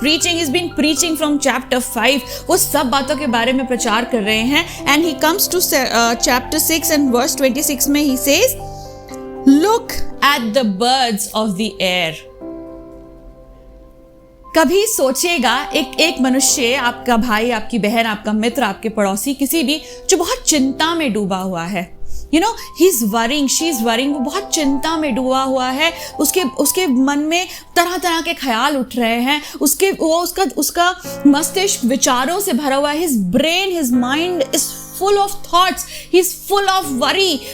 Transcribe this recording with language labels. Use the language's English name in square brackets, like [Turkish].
[English] he's been preaching from chapter 5. [Hindi] वो सब बातों के बारे में प्रचार कर रहे हैं. [English] And he comes to chapter 6 and verse 26 में he says, look at the birds of the air. [Hindi] कभी सोचेगा एक मनुष्य, आपका भाई, आपकी बहन, आपका मित्र, आपके पड़ोसी, किसी भी जो बहुत चिंता में डूबा हुआ है, [English] you know he is worrying, [Hindi] she is worrying, वो बहुत चिंता में डूबा हुआ है, उसके मन में तरह तरह के ख्याल उठ रहे हैं, उसका मस्तिष्क विचारों से भरा हुआ है, [English] His brain, his mind is full of thoughts, he is full of worry.